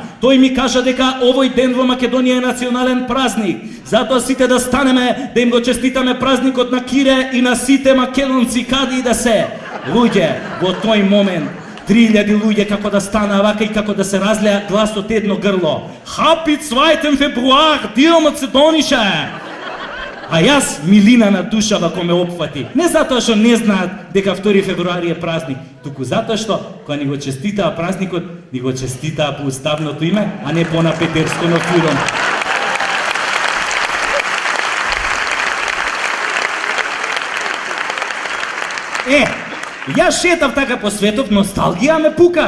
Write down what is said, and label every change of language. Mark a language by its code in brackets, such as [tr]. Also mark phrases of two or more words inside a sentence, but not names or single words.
[mk] Тој ми кажа дека овој ден во Македонија е национален празник. Затоа сите да станеме да им го честитаме празникот на Кире и на сите македонци каде и да се." Луѓе, во тој момент 3000 луѓе како да стана вака и како да се разлеа глас од едно грло. [en] "Happy 2. [de] Februar, dir Macedoniše." [mk] А јас милина на душа вако ме опфати. Не затоа што не знаат дека 2 февруари е празник, туку затоа што кога ни го честитаа празникот, ни го честитаа по уставното име, а не по напетерско на фиром. Јас шетав така по светот, носталгија ме пука.